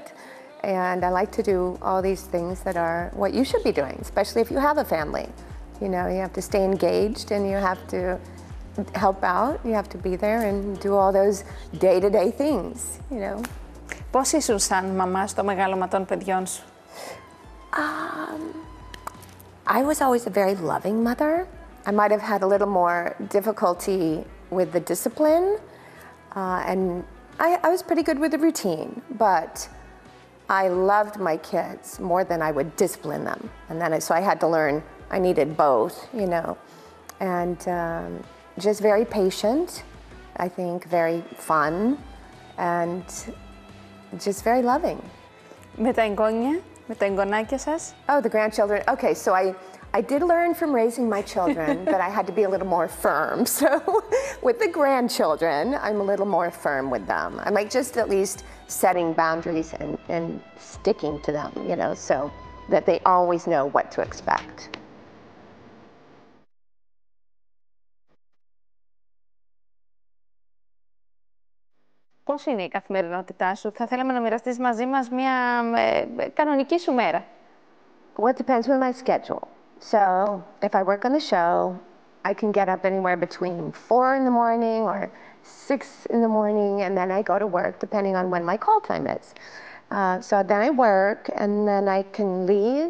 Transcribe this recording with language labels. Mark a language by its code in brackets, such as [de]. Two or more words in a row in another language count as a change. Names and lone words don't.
[en] And I like to do all these things that are what you should be doing, especially if you have a family. You know, you have to stay engaged and you have to help out. You have to be there and do all those day-to-day things, you know. [el] Πώς ήσουν σαν μαμά στο μεγάλωμα των παιδιών σου? [en] I was always a very loving mother. I might have had a little more difficulty with the discipline, and I was pretty good with the routine, but I loved my kids more than I would discipline them. And then so I had to learn, I needed both, you know. And just very patient, I think, very fun, and just very loving. [el] Με τα εγγόνια, με τα εγγονάκια σας? [en] Oh, the grandchildren. Okay, so I did learn from raising my children that I had to be a little more firm. So with the grandchildren, I'm a little more firm with them. I'm like just at least setting boundaries and sticking to them, you know, so that they always know what to expect. [el] Πώς είναι η καθημερινότητά σου? Θα θέλαμε να μοιραστείς μαζί μας μια κανονική σου μέρα. [en] Well, it depends on my schedule. So if I work on the show, I can get up anywhere between 4 in the morning or 6 in the morning, and then I go to work depending on when my call time is. So then I work, and then I can leave.